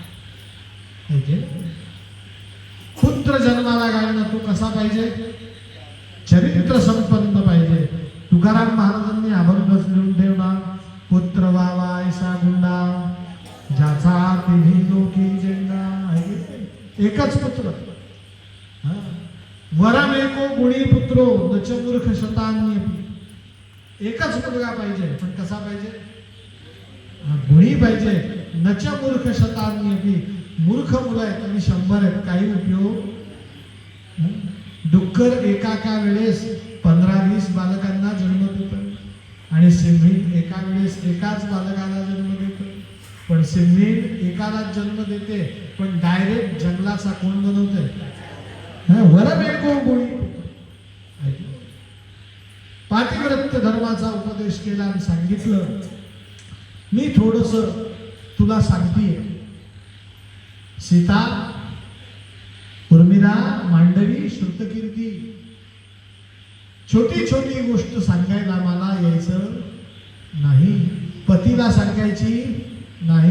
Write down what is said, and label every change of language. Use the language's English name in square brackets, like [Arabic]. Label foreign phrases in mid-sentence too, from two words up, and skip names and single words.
[Marathi] पुत्र जन्माला घालणं तो कसा पाहिजे, चरित्र संपन्न पाहिजे. तुकाराम महाराजांनी अभंगच लिहून ठेवला, पुत्र व्हावा ऐसा गुंडा ज्याचा तिन्ही लोकी झेंडा. एकच पुत्र, [Sanskrit] वरम एको गुणी पुत्रो नच मूर्ख शतान्यपि. [Marathi] एकच मुलगा पाहिजे, पण कसा पाहिजे, गुणी पाहिजे. [Sanskrit] नच मूर्ख शतान्यपि, [Marathi] मूर्ख मुलं आहेत आणि 100 आहेत, काही उपयोग. डुक्कर एका वेळेस 15-20 बालकांना जन्म देतं आणि सिंहीण एका वेळेस एकाच बालकाला जन्म देतं. पण सिंहीण एकालाच जन्म देते, पण डायरेक्ट जंगलाचा कोण बनवते, [Sanskrit] वरम एको गुणी. [Marathi] पातिव्रत्य धर्माचा उपदेश केला आणि सांगितलं, मी थोडस तुला सांगतेय. सीता, उर्मिला, मांडवी, श्रुतकीर्ती, छोटी छोटी गोष्ट सांगायला मला यायचं नाही, पतीला सांगायची नाही.